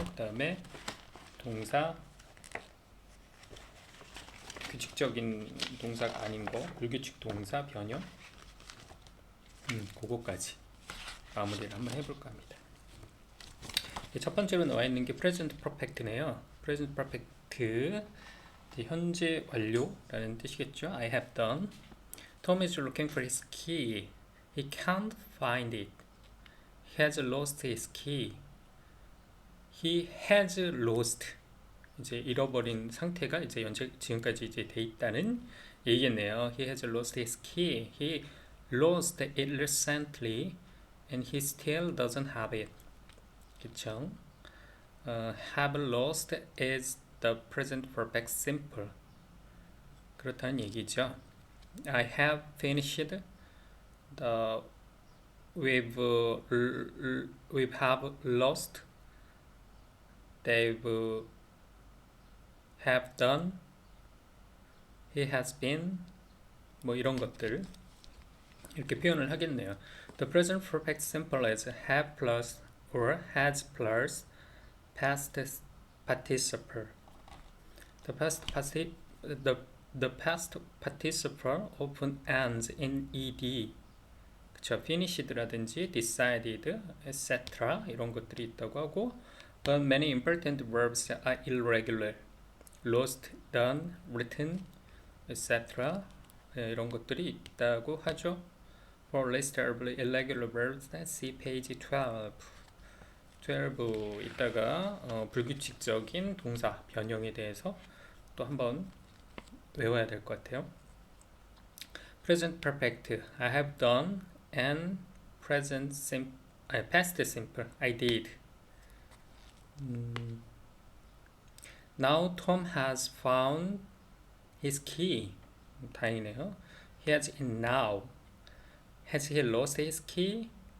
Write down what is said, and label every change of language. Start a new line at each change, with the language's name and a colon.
Korean: 그 다음에 동사, 규칙적인 동사가 아닌 거, 불규칙 동사 변형, 그거까지 마무리를 한번 해볼까 합니다. 첫 번째로 나와 있는 게 present perfect네요. present perfect, 현재 완료라는 뜻이겠죠.
English: I have done. Tom is looking for his key. He can't find it. He has lost his key. He has lost.
Korean: 이제 잃어버린 상태가 이제 지금까지 이제 돼 있다는 얘기겠네요.
English: He has lost his key. He lost it recently, and he still doesn't have it.
Korean: 그쵸?
English: Have lost is the present perfect simple.
Korean: 그렇다는 얘기죠.
English: I have finished the we have lost. They've have done. He has been.
Korean: 뭐 이런 것들 이렇게 표현을 하겠네요.
English: The present perfect simple is have plus or has plus past participle. The past participle often ends in ed.
Korean: 그쵸?
English: finished라든지 decided, etc.
Korean: 이런 것들이 있다고 하고,
English: but many important verbs are irregular. lost, done, written, etc.
Korean: 이런 것들이 있다고 하죠.
English: For list of irregular verbs, see page 12.
Korean: 12 이따가 불규칙적인 동사 변형에 대해서 또 한번 외워야 될 것 같아요.
English: Present perfect, I have done, and past simple, I did. Now Tom has found his key.
Korean: 다행이네요.
English: He has it now. Has he lost his key?